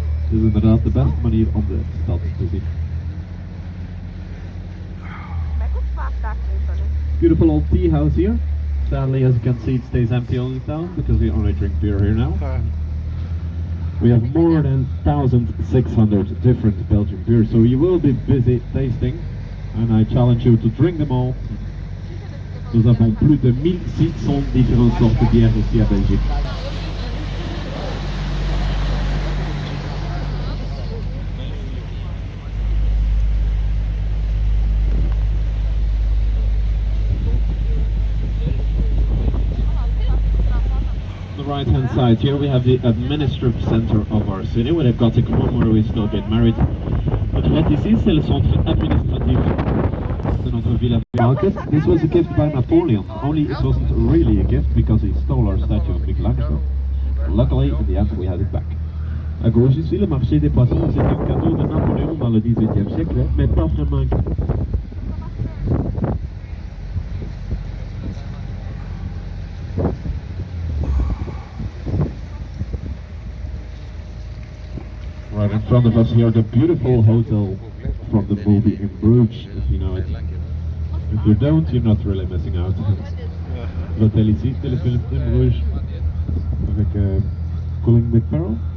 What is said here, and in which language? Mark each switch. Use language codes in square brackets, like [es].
[nl] is inderdaad de beste manier om de stad te zien. [en] Beautiful old tea house here. Sadly, as you can see, it stays empty all the time because we only drink beer here now. We have more than 1,600 different Belgian beers, so you will be busy tasting, and I challenge you to drink them all. [fr] Nous avons plus de 1600 différentes sortes de bières ici à Belgique. [en] On the right hand side here we have the administrative center of our city, where they've got a room where we still get married. [nl] Wat je hebt [fr] ici, c'est le centre administratif de notre ville market. [en] This was a gift by Napoleon, only it wasn't really a gift because he stole our statue of Michelangelo. Luckily, in the end, we had it back. [fr] À gauche ici, le marché des poissons, c'est un cadeau de Napoléon dans le 18e siècle, mais pas vraiment. [en] Right in front of us here, the beautiful hotel from the movie in Bruges, if you know it. If you don't, you're not really missing out. [fr] L'hôtel ici, c'est le film in Bruges, avec Colin McFarrell.